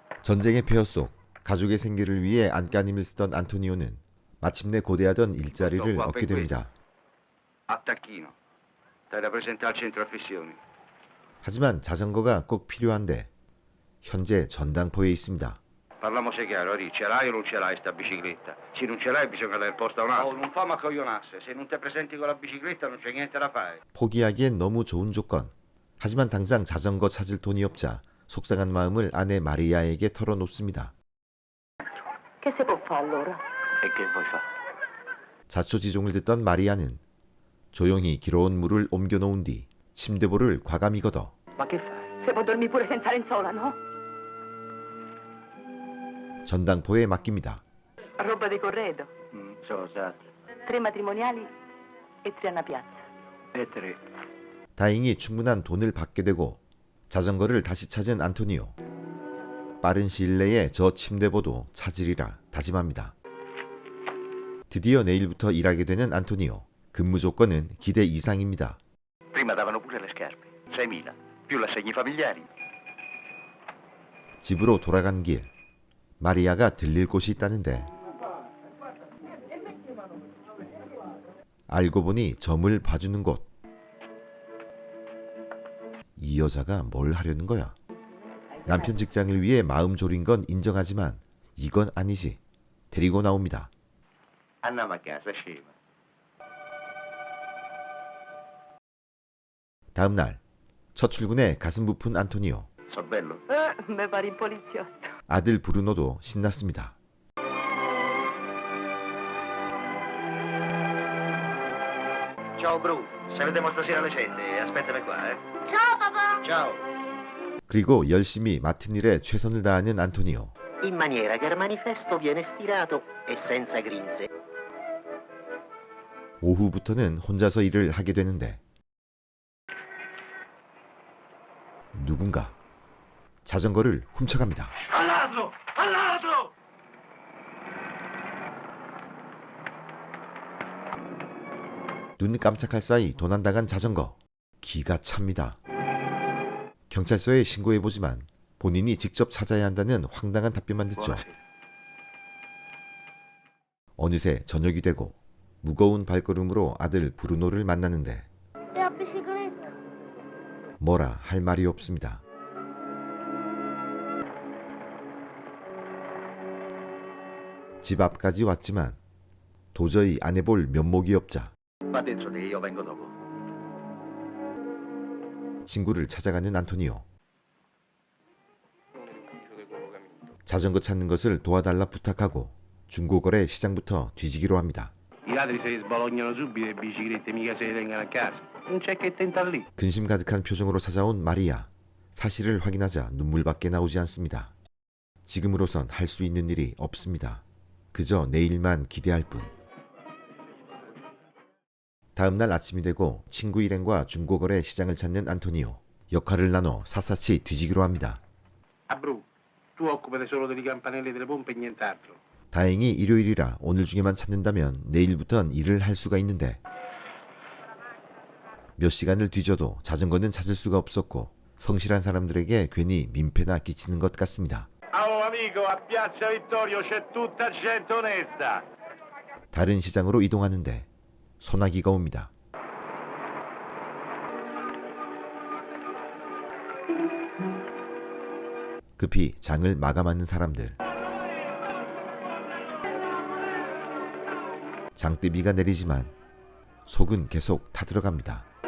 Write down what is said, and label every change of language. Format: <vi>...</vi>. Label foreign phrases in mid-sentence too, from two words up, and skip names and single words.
<ko>전쟁의 폐허 속 가족의 생계를 위해 안간힘을 쓰던 안토니오는 마침내 고대하던 일자리를 얻게 됩니다.</ko> <it>Attacchino. Stai da presentare al centro affissioni.</it> <ko>하지만 자전거가 꼭 필요한데 현재 전당포에 있습니다.</ko> <it>Parliamoci chiaro, Ri, ce l'hai o non ce l'hai sta bicicletta? Se non ce l'hai bisogna dare posto a un altro. Oh, non fa maccoglionasse, se non ti presenti con la bicicletta non c'è niente da fare.</it> <ko>포기하기엔 너무 좋은 조건. 하지만 당장 자전거 찾을 돈이 없자 속상한 마음을 아내 마리아에게 털어놓습니다.</ko> <it>Che si può fare allora? E che vuoi fare?</it> <ko>자초지종을 듣던 마리아는 조용히 길어온 물을 옮겨놓은 뒤 침대볼을 과감히 걷어</ko> <it>Ma che fai? Si può dormire pure senza lenzuola, no?</it> <ko>전당포에 맡깁니다.</ko> <it>Roba di corredo. So usate. 3 matrimoniali e 3 a piazza. E tre.</it> <ko>다행히 충분한 돈을 받게 되고 자전거를 다시 찾은 안토니오. 빠른 시일 내에 저 침대보도 찾으리라 다짐합니다. 드디어 내일부터 일하게 되는 안토니오. 근무 조건은 기대 이상입니다.</ko> <it>Prima davano pure le scarpe. 6.000. Più l'assegni familiari.</it> <ko>집으로 돌아간 길. 마리아가 들릴 곳이 있다는데 알고 보니 점을 봐주는 곳. 이 여자가 뭘 하려는 거야? 남편 직장을 위해 마음 졸인 건 인정하지만 이건 아니지. 데리고 나옵니다.</ko> <it>Andiamo a casa, scema.</it> <ko>다음 날 첫 출근에 가슴 부푼 안토니오.</ko> <it>So bello? Me pare in poliziotto.</it> <ko>아들 브루노도 신났습니다.</ko> <it>Ciao Bru, se vediamo stasera alle 7, aspettami qua, eh. Ciao papà. Ciao.</it> <ko>그리고 열심히 맡은 일에 최선을 다하는 안토니오.</ko> <it>in maniera che il manifesto viene stirato e senza grinze.</it> <ko>오후부터는 혼자서 일을 하게 되는데 누군가 자전거를 훔쳐갑니다.</ko> <it>Al ladro! Al ladro!</it> <ko>눈 깜짝할 사이 도난당한 자전거. 기가 찹니다. 경찰서에 신고해보지만 본인이 직접 찾아야 한다는 황당한 답변만 듣죠. 어느새 저녁이 되고 무거운 발걸음으로 아들 브루노를 만나는데 뭐라 할 말이 없습니다. 집 앞까지 왔지만 도저히 안 해볼 면목이 없자</ko> <it>Va dentro te, io vengo dopo.</it> <ko>친구를 찾아가는 안토니오. 자전거 찾는 것을 도와달라 부탁하고 중고거래 시장부터 뒤지기로 합니다.</ko> <it>I ladri se li sbalognano subito e biciclette mica se le tengono a casa. Non c'è che tentar lì.</it> <ko>근심 가득한 표정으로 찾아온 마리아. 사실을 확인하자 눈물밖에 나오지 않습니다. 지금으로선 할 수 있는 일이 없습니다. 그저 내일만 기대할 뿐. 다음 날 아침이 되고 친구 일행과 중고거래 시장을 찾는 안토니오. 역할을 나눠 샅샅이 뒤지기로 합니다.</ko> <it>A Bru, tu occupati solo delle campanelle delle pompe e nient'altro.</it> <ko>다행히 일요일이라 오늘 중에만 찾는다면 내일부턴 일을 할 수가 있는데 몇 시간을 뒤져도 자전거는 찾을 수가 없었고 성실한 사람들에게 괜히 민폐나 끼치는 것 같습니다.</ko> <it>Oh amico, a Piazza Vittorio c'è tutta gente onesta.</it> <ko>다른 시장으로 이동하는데 소나기가 옵니다. 급히 장을 마감하는 사람들. 장대비가 내리지만 속은 계속 타들어갑니다.</ko>